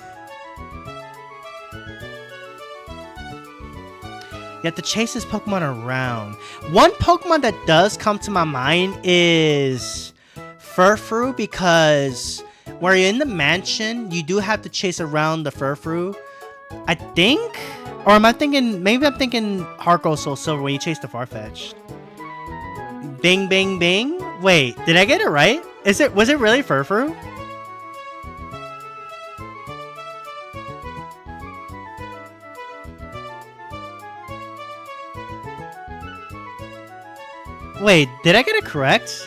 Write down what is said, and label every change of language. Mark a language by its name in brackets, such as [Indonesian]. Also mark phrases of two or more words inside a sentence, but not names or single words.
[English] You have to chase this Pokemon around. One Pokemon that does come to my mind is Furfrou, because where you're in the mansion, you do have to chase around the Furfrou. I think? Or am I thinking... Maybe I'm thinking Heart Gold Soul Silver when you chase the Farfetch'd. Bing, bing, bing? Wait, did I get it right? Was it really Furfrou? Wait, did I get it correct?